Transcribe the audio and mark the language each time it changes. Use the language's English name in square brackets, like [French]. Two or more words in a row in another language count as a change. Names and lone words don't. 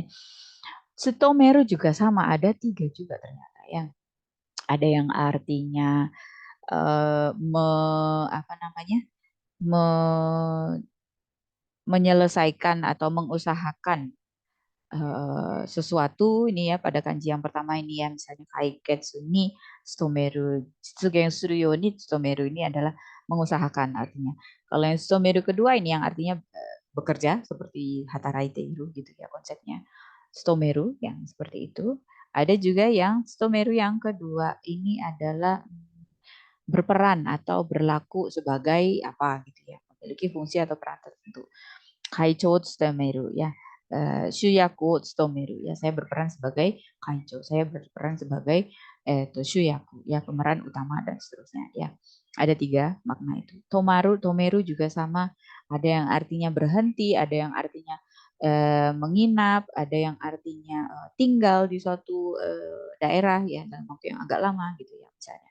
[Indonesian] Sutomeru juga sama, ada tiga juga ternyata yang ada yang artinya me, apa namanya me, menyelesaikan atau mengusahakan sesuatu ini ya pada kanji yang pertama ini ya misalnya [Japanese] 解決に努める, 実現するように努める [Indonesian] ini adalah mengusahakan artinya. Kalau yang tsutomeru kedua ini yang artinya bekerja seperti [Japanese] 働いている [Indonesian] gitu ya konsepnya. Tsutomeru yang seperti itu. Ada juga yang tsutomeru yang kedua ini adalah berperan atau berlaku sebagai apa gitu ya, memiliki fungsi atau peran tertentu. [Japanese] 会長務める ya. 主役務める [Indonesian] ya, saya berperan sebagai kaicho, saya berperan sebagai shuyaku ya, pemeran utama dan seterusnya ya. Ada tiga makna itu. Tomeru juga sama, ada yang artinya berhenti, ada yang artinya menginap, ada yang artinya tinggal di suatu daerah ya dalam waktu yang agak lama gitu ya misalnya.